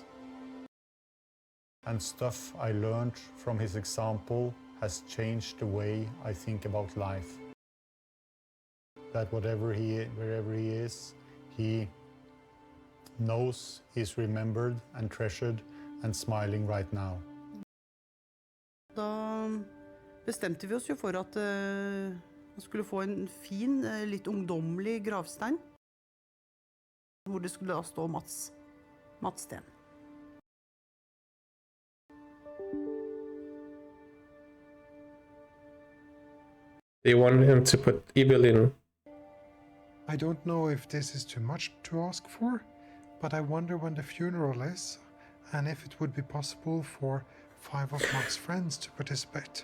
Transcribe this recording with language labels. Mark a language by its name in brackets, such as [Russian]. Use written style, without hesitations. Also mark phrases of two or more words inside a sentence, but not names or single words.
[English] And stuff I learned from his example has changed the way I think about life. That wherever he is, he knows he's remembered and treasured and smiling right now. [Norwegian] Da bestemte vi oss jo for at man skulle få en fin, litt ungdomlig gravstein, hvor det skulle da stå Mats Steen. [English] They want him to put Ibelin. I don't know if this is too much to ask for, but I wonder when the funeral is, and if it would be possible for 5 of Mats' friends to participate.